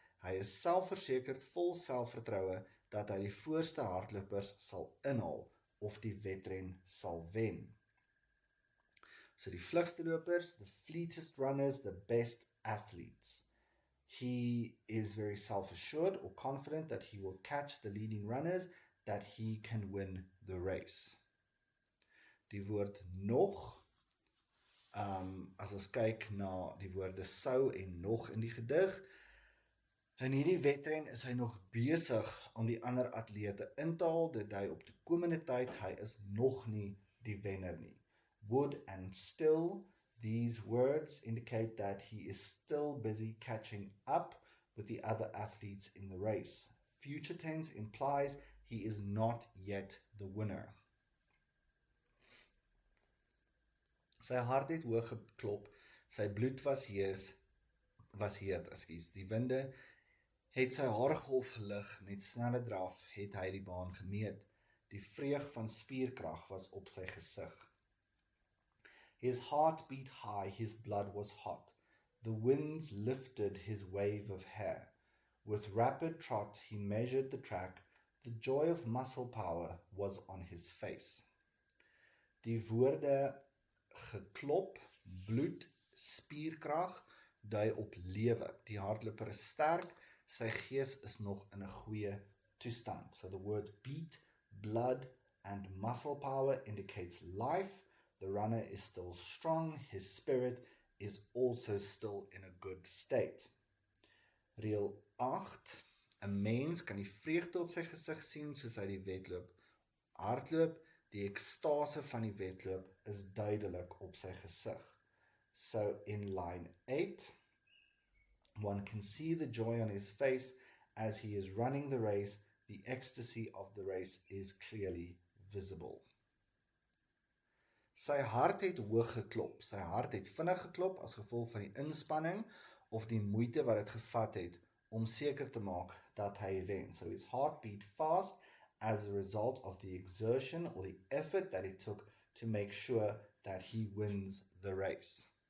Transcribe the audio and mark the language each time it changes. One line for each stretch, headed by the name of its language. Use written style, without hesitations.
Afrikaans: Hy is selfversekerd, vol selfvertroue dat hy die voorste hardlopers sal inhaal of die wedren sal wen.
English: So
Afrikaans: die vlugste lopers,
English: the fleetest runners, the best athletes. He is very self-assured or confident that he will catch the leading runners, that he can win the race.
Afrikaans: Die woord nog, as ons kyk na die woorde sou en nog in die gedig, in hierdie wedren is hy nog besig om die ander atlete in te haal, dit dui op toekomende tyd, hy is nog nie die wenner nie.
English: Would and still, these words indicate that he is still busy catching up with the other athletes in the race. Future tense implies he is not yet the winner.
Afrikaans: Sy hart het hoog geklop, sy bloed was heet, die winde het sy haargolf gelig, met snelle draf het hy die baan gemeet, die vreug van spierkrag was op sy gesig.
English: His heart beat high, his blood was hot, the winds lifted his wave of hair. With rapid trot he measured the track, the joy of muscle power was on his face.
Afrikaans: Die woorde geklop, bloed, spierkrag, dui op lewe. Die hardloper is sterk, sy gees is nog in 'n goeie toestand.
English: So the word beat, blood, and muscle power indicates life. The runner is still strong, his spirit is also still in a good state.
Afrikaans: Reël 8. 'n Mens kan die vreugde op sy gesig sien soos hy die wedloop hardloop. Die ekstase van die wedloop is duidelik op sy gesig.
English: So in line 8, one can see the joy on his face as he is running the race. The ecstasy of the race is clearly visible.
Afrikaans: Sy hart het hoog geklop. Sy hart het vinnig geklop as gevolg van die inspanning of die moeite wat dit gevat het om seker te maak dat hy wen.
English: So his heart beat fast as a result of the exertion or the effort that it took to make sure that he wins the race.